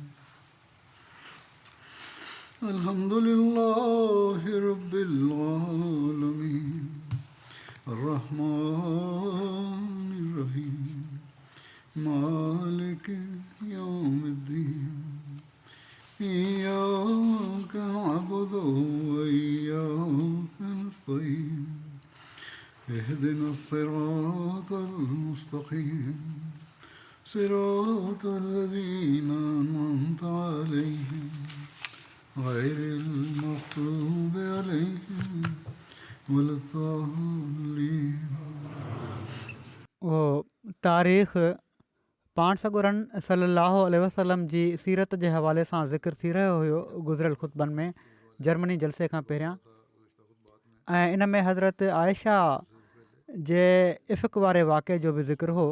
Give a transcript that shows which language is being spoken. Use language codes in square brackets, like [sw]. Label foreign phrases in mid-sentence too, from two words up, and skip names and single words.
[ar] الحمد لله رب العالمين الرحمن الرحيم مالك يوم الدين إياك نعبد وإياك نستعين اهدنا الصراط المستقيم صراط الذين أنعمت عليهم غير المغضوب عليهم ولا الضالين. [sd] तारीख़ पाण सॻुरन [ar] صلاه وسلم [sd] जी सीरत जे हवाले सां ज़िक्र थी रहियो हुयो गुज़िरियल ख़ुतबनि में जर्मनी जलसे खां पहिरियां, ऐं इन में हज़रत आयशा जे इफ़क़ वारे वाक़े जो बि ज़िक्र हो।